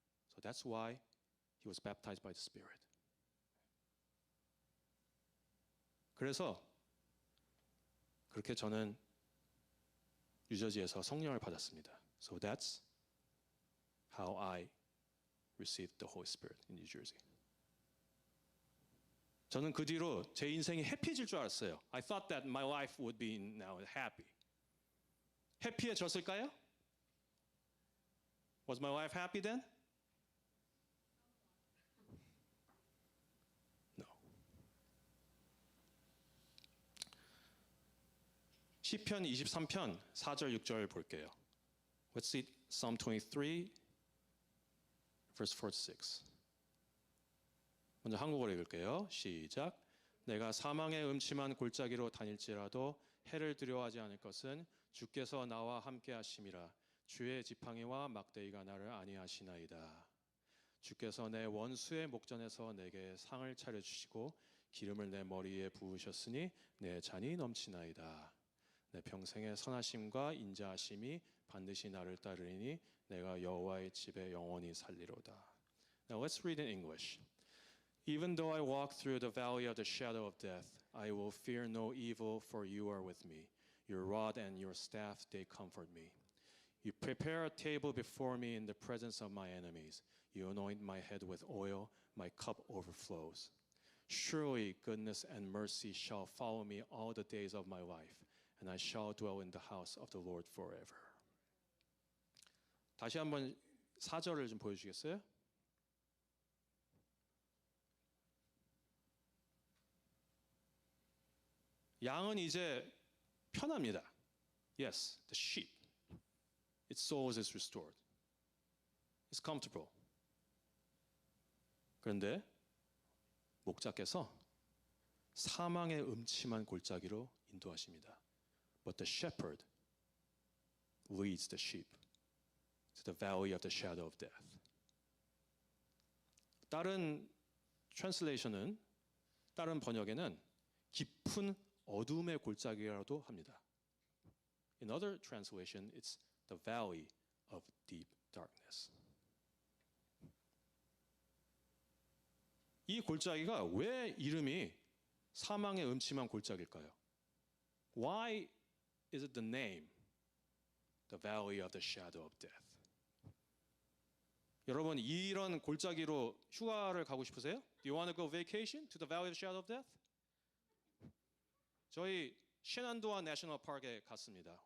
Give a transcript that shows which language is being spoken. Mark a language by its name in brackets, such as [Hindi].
[English] So that's why he was baptized by the Spirit. [Korean] 그래서 그렇게 저는 뉴저지에서 성령을 받았습니다. [English] So that's how I received the Holy Spirit in New Jersey. [Korean] 저는 그 뒤로 제 인생이 해피해질 줄 알았어요. [English] I thought that my life would be now happy. [Korean] 해피해졌을까요? [English] Was my life happy then? No. [Korean] 시편 23편 4절 6절 볼게요. [English] Let's see Psalm 23 verse 4 to 6. [Korean] 먼저 한국어로 읽을게요. 시작. 내가 사망의 음침한 골짜기로 다닐지라도 해를 두려워하지 않을 것은 주께서 나와 함께 하심이라. 주의 지팡이와 막대기가 나를 안위하시나이다. 주께서 내 원수의 목전에서 내게 상을 차려주시고 기름을 내 머리에 부으셨으니 내 잔이 넘치나이다. 내 평생의 선하심과 인자하심이 반드시 나를 따르리니 내가 여호와의 집에 영원히 살리로다. [English] Now let's read in English. Even though I walk through the valley of the shadow of death, I will fear no evil, for you are with me. Your rod and your staff, they comfort me. You prepare a table before me in the presence of my enemies. You anoint my head with oil, my cup overflows. Surely goodness and mercy shall follow me all the days of my life, and I shall dwell in the house of the Lord forever. [Korean] 다시 한번 4절을 좀 보여주시겠어요? 양은 이제 편합니다. [English] Yes, the sheep. Its soul is restored. It's comfortable. [Korean] 그런데 목자께서 사망의 음침한 골짜기로 인도하십니다. [English] But the shepherd leads the sheep to the valley of the shadow of death. [Korean] 다른 translation은, 다른 번역에는 깊은 어둠의 골짜기라도 합니다. [English] In other translation, it's the valley of deep darkness. [Korean] 이 골짜기가 왜 이름이 사망의 음침한 골짜기일까요? [English] Why is it the name, the valley of the shadow of death? [Korean] 여러분, 이런 골짜기로 휴가를 가고 싶으세요? [English] Do you want to go vacation to the valley of the shadow of death? [Korean] 저희 시난도아 내셔널 파크에 갔습니다.